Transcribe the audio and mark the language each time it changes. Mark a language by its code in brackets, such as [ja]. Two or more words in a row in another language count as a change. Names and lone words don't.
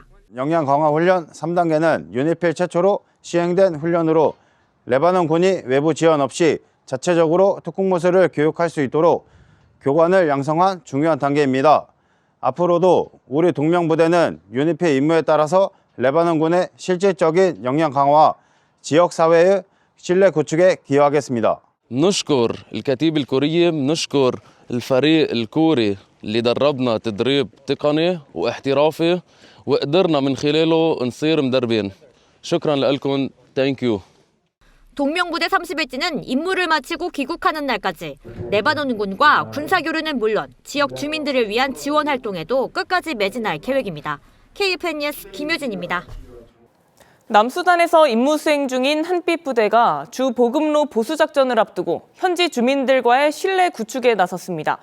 [ko] 역량 강화 훈련 3단계는 유니필 최초로 시행된 훈련으로 레바논군이 외부 지원 없이 자체적으로 특공무술을 교육할 수 있도록 교관을 양성한 중요한 단계입니다. 앞으로도 우리 동명부대는 유니필 임무에 따라서 레바논군의 실질적인 역량 강화와 지역사회의 신뢰 구축에 기여하겠습니다. [ar] نشكر الكتيبة الكورية بنشكر الفريق الكوري اللي دربنا تدريب تقني واحترافي وقدرنا من خلاله نصير مدربين. شكرا لكم. [en] thank you. [ko] 동명부대 31진은 임무를 마치고 귀국하는 날까지 레바논군과 군사교류는 물론 지역 주민들을 위한 지원 활동에도 끝까지 매진할 계획입니다. KFN 뉴스 김효진입니다. 남수단에서 임무 수행 중인 한빛 부대가 주 보급로 보수 작전을 앞두고 현지 주민들과의 신뢰 구축에 나섰습니다.